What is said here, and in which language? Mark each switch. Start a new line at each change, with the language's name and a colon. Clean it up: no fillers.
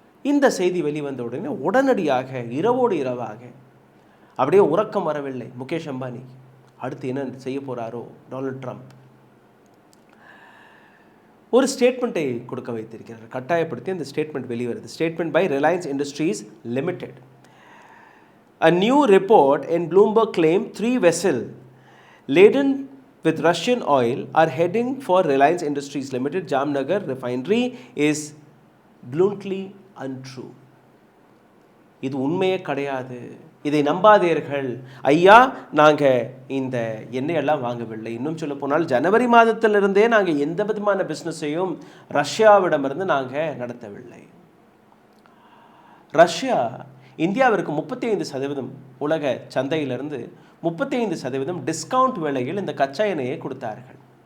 Tamil: இந்த செய்தி வெளிவந்த உடனே உடனடியாக இரவோடு இரவாக அப்படியே உறக்கம் வரவில்லை முகேஷ் அம்பானி. அடுத்து என்ன செய்ய போகிறாரோ டொனால்ட் ட்ரம்ப், ஒரு ஸ்டேட்மெண்ட்டை கொடுக்க வைத்திருக்கிறார். கட்டாயப்படுத்தி அந்த statement வெளிவருது. Statement by Reliance industries limited.
English: A new report in Bloomberg claimed 3 vessels laden with Russian oil are heading for Reliance Industries Limited Jamnagar refinery is bluntly untrue.
Tamil: இது உண்மையே கிடையாது, இதை நம்பாதீர்கள் ஐயா. நாங்கள் இந்த எண்ணெயெல்லாம் வாங்கவில்லை. இன்னும் சொல்ல போனால் ஜனவரி மாதத்திலிருந்தே நாங்கள் எந்த விதமான பிஸ்னஸையும் ரஷ்யாவிடமிருந்து நாங்கள் நடத்தவில்லை. ரஷ்யா இந்தியாவிற்கு 35% உலக சந்தையிலிருந்து 35% டிஸ்கவுண்ட் விலையில் இந்த கச்சா எண்ணெயை கொடுத்தார்கள்.